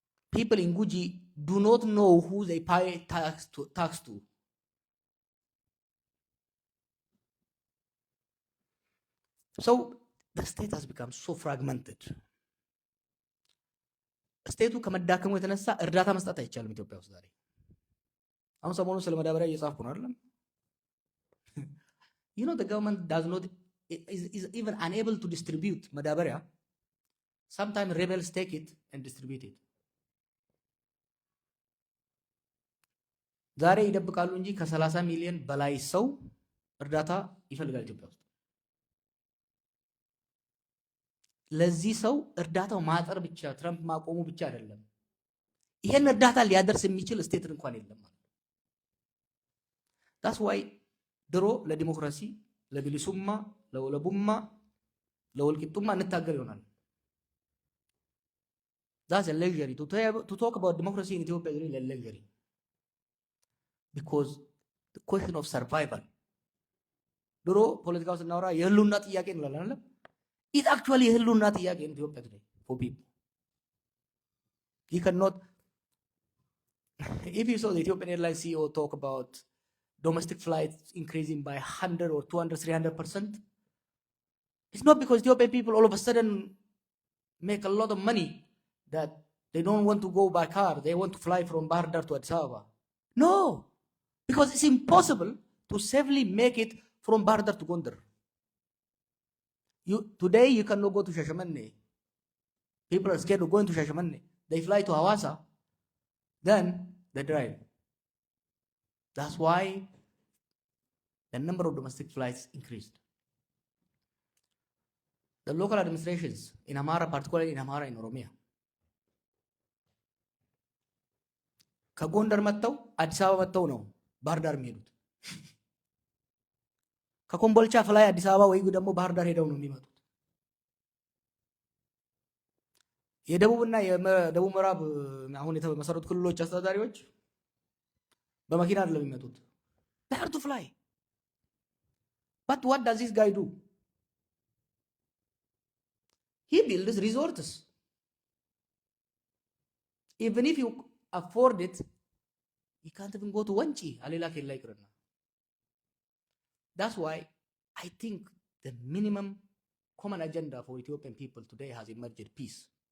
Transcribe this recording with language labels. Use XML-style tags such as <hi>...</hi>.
<en>People in Guji do not know who they pay tax to. So the state has become so fragmented.</en> <am>ስቴቱ ከመዳከሙ የተነሳ እርዳታ መስጠት አይቻልም ኢትዮጵያ ውስጥ ዛሬ። አሁን ሰሞኑን ስለ መዳበሪያ እየጻፍኩ ነው አይደለም?</am> <en>You know the government does not is even unable to distribute መዳበሪያ. Sometimes rebels take it and distribute it.</en> <am>ዛሬ ይደብቃሉ እንጂ ከ30 ሚሊዮን በላይ ሰው እርዳታ ይፈልጋል ኢትዮጵያ ውስጥ። ለዚህ ሰው እርዳታው ማጠር ብቻ ትራምፕ ማቆሙ ብቻ አይደለም፣ ይሄን እርዳታ ሊያደርስ የሚችል ስቴት እንኳን የለም ማለት ነው።</am> <en>that's why</en> <am>ድሮ ለዲሞክራሲ ለቢሊሱማ ለወለቡማ ለወልቂጡማ እንታገል ይሆናል።</am> <en>that's a luxury to talk about democracy in Ethiopia is a luxury because the question of survival</en> <am>ድሮ ፖለቲካው ስናወራ የህልውና ጥያቄ እንላለን አይደል?</am> <en>It's actually a</en> <am>ህልውና ጥያቄ</am> <en>in Ethiopia today for people. You cannot, if you saw the Ethiopian Airlines CEO talk about domestic flights increasing by 100 or 200, 300%, it's not because Ethiopian people all of a sudden make a lot of money that they don't want to go by car, they want to fly from Bahar Dar to Addis Ababa. No, because it's impossible to safely make it from Bahar Dar to Gondar. Today you cannot go to Shashamane. People are scared of going to Shashamane. They fly to Hawassa, then they drive. That's why the number of domestic flights increased. The local administrations in Amhara, particularly in Amhara and Oromia,</en> <am>ከጎንደር መጥተው አዲስ አበባ መጥተው ነው ባህር ዳር የሚሄዱት። ከኮምቦልቻ ፍላይ አዲስ አበባ ወይ ደግሞ ባህር ዳር ሄደው ነው የሚመጡት። የደቡብና የደቡብ ምዕራብ አሁን የተመሰረቱ ክልሎች አስተዳዳሪዎች በመኪና አይደለም የሚመጡት።</am> <en>they have to fly. But what does this guy do? He builds resorts. Even if you afford it, you can't even go to Wanchi. Alila kella ikrana. That's why I think the minimum common agenda for Ethiopian people today has emerged: peace.</en>